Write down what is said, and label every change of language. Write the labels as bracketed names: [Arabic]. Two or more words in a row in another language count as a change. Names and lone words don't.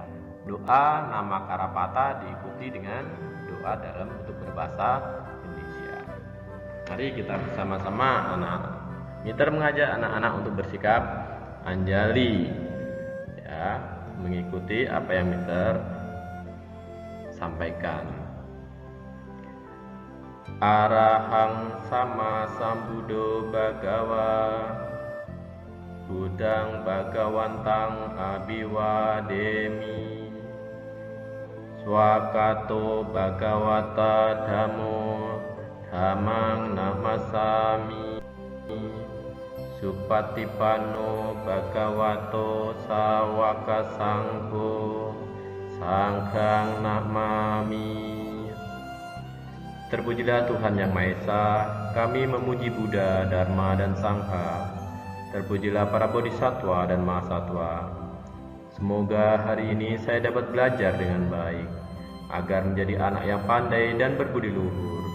[Indonesian] Doa nama Karapata diikuti dengan doa dalam bentuk berbahasa Indonesia. Mari kita bersama-sama anak-anak. Mister mengajak anak-anak untuk bersikap anjali ya, mengikuti apa yang Mister sampaikan. [Pali] Arahang sama sambudo bagawa budang bagawantang abiwademi swakato bagawata dhammo dhammang namasami supatipano bhagavato sawaka sangho sanghang namami. [Indonesian] Terpujilah Tuhan Yang Maha Esa, kami memuji Buddha, Dharma, dan Sangha. Terpujilah para bodhisattva dan mahasatwa. Semoga hari ini saya dapat belajar dengan baik, agar menjadi anak yang pandai dan berbudi luhur.